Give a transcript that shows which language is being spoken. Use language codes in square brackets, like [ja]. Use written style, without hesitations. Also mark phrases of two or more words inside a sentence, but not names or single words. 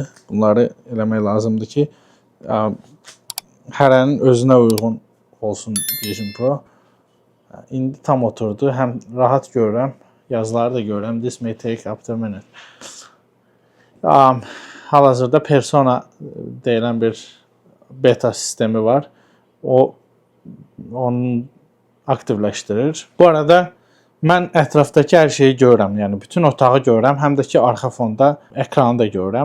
[az] Bunları eləmək lazımdır ki, hərənin özünə uyğun olsun Vision Pro. İndi tam oturdu. Həm rahat görürəm, yazıları da görürəm. [en] This may take up to a minute. [az] Hal-hazırda Persona deyilən bir beta sistemi var. Onu aktivləşdirir. Bu arada mən ətrafdakı hər şeyi görürəm. Yəni bütün otağı görürəm, həm də ki arxa fonda ekranı da görürəm.